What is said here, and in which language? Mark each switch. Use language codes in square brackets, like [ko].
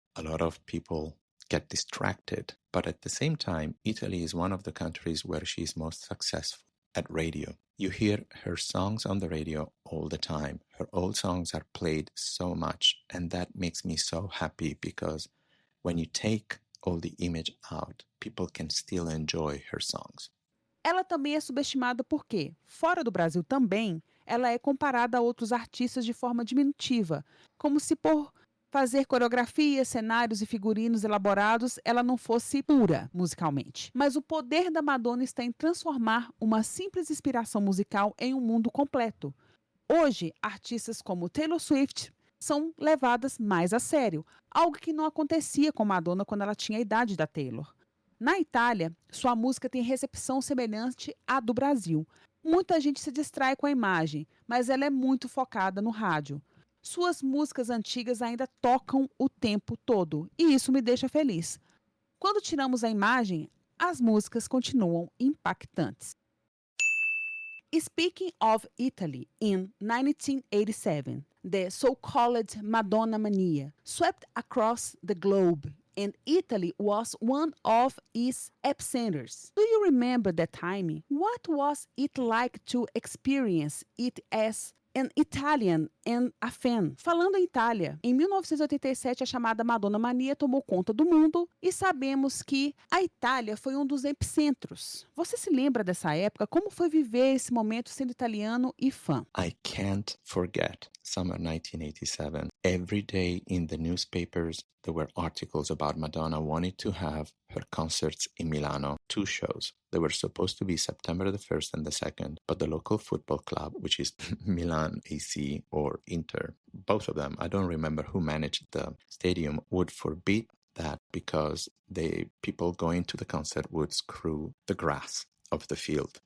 [en] A lot of people get distracted, but at the same time, Italy is one of the countries where she is most successful at radio. You hear her songs on the radio all the time. Her old songs are played so much, and that makes me so happy because when you take all the image out, people can still enjoy her songs. [pt] Ela também é subestimada porque, fora do Brasil também, ela é comparada a outros artistas de forma diminutiva, como se por fazer coreografias, cenários e figurinos elaborados, ela não fosse pura musicalmente. Mas o poder da Madonna está em transformar uma simples inspiração musical em um mundo completo. Hoje, artistas como Taylor Swift são levadas mais a sério, algo que não acontecia com Madonna quando ela tinha a idade da Taylor. Na Itália, sua música tem recepção semelhante à do Brasil. Muita gente se distrai com a imagem, mas ela é muito focada no rádio. Suas músicas antigas ainda tocam o tempo todo, e isso me deixa feliz. Quando tiramos a imagem, as músicas continuam impactantes. [en] Speaking of Italy, in 1987, the so-called Madonna Mania swept across the globe, and Italy was one of its epicenters. Do you remember that time? What was it like to experience it as an Italian and a fan? [pt] Falando em Itália, em 1987 a chamada Madonna Mania tomou conta do mundo e sabemos que a Itália foi um dos epicentros. Você se lembra dessa época? Como foi viver esse momento sendo italiano e fã? [en] I can't forget summer 1987. Every day in the newspapers, there were articles about Madonna wanting to have her concerts in Milano, 2 shows. They were supposed to be September the 1st and the 2nd, but the local football club, which is Milan AC or Inter, both of them, I don't remember who managed the stadium, would forbid that because the people going to the concert would screw the grass of the field.